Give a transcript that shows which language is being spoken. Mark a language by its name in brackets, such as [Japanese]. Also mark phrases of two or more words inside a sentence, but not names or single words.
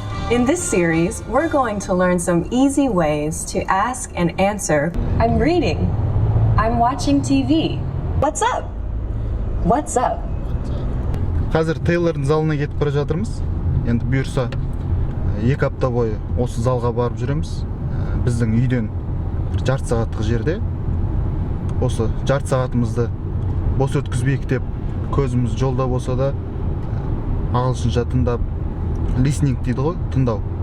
[English] In this series, we're going to learn some easy ways to ask and answer, I'm reading, I'm watching TV, what's up? What's up? [Kazakh] Қазір Тейлордың залына кетіп бара жатырмыз. Енді бұйырса 2 апта бойы осы залға барып жүреміз. Біздің үйден бір жарты сағаттық жерде. Осы жарты сағатымызды бос өткізбейік деп көзіміз жолда болса да ағылшынша тыңдап, listening дейді ғой, тыңдау.